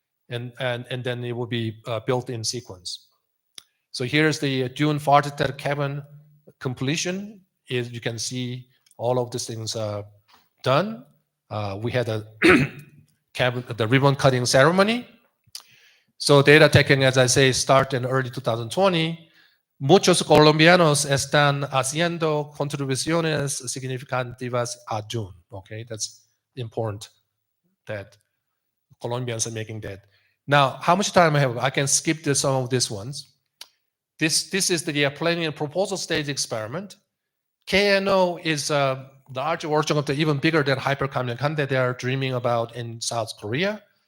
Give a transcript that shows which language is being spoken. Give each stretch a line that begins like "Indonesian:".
English: And then it will be built in sequence. So here's the June far detector cabin completion. You can see all of these things done. We had the ribbon cutting ceremony. So data taking, as I say, start in early 2020.
Spanish: Muchos colombianos están haciendo contribuciones significativas a June.
English: Okay, that's important that Colombians are making that. Now, how much time I have? I can skip some of these ones. This is the planning and proposal stage experiment. KNO is the large version of the even bigger than Hyper Kamikande they are dreaming about in South Korea.